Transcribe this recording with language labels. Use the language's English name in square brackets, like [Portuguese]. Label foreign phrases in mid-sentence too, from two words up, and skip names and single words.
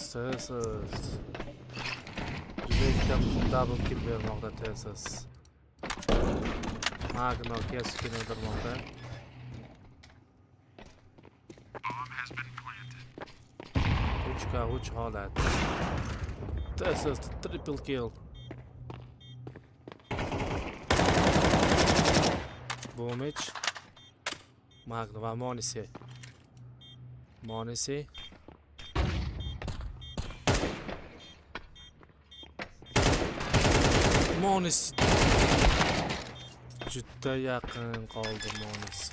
[Uzbek] Juda [English] double kill [Uzbek] bermoqda Tesas. Magno Kiyosukini o'ldirmoqda. Uch holat. [English] This is the triple kill. [Uzbek] Boomich. Magno va Monisi. Monisi. Juda yaqin qoldi Monisi.